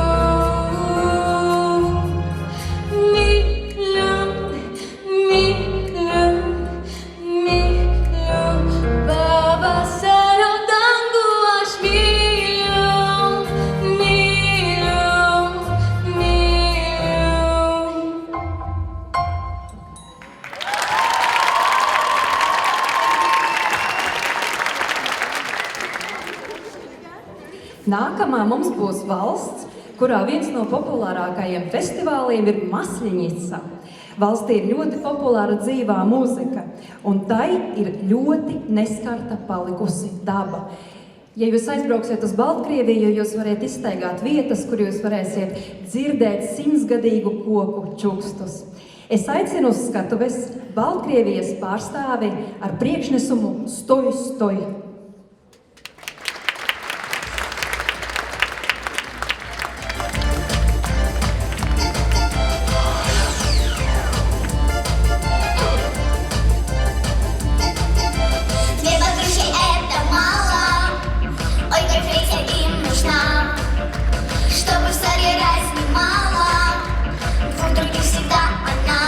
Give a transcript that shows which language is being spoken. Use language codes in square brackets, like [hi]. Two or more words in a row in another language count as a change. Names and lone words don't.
[lt] myliu, myliu, myliu, pavasario dangų aš myliu, myliu, myliu. [lv] Nākamā mums būs valsts, kurā viens no populārākajiem festivāliem ir Masļenica. Valstī ir ļoti populāra dzīvā mūzika, un tai ir ļoti neskarta palikusi daba. Ja jūs aizbrauksiet uz Baltkrieviju, jūs varēsiet izstaigāt vietas, kur jūs varēsiet dzirdēt 100-gadīgu koku čukstus. Es aicinu uz skatuves Baltkrievijas pārstāvi ar priekšnesumu Stoj, stoj! [ru] Две подружки это мало, ой, как третья им нужна, чтобы в зале разнимала, двух других всегда одна.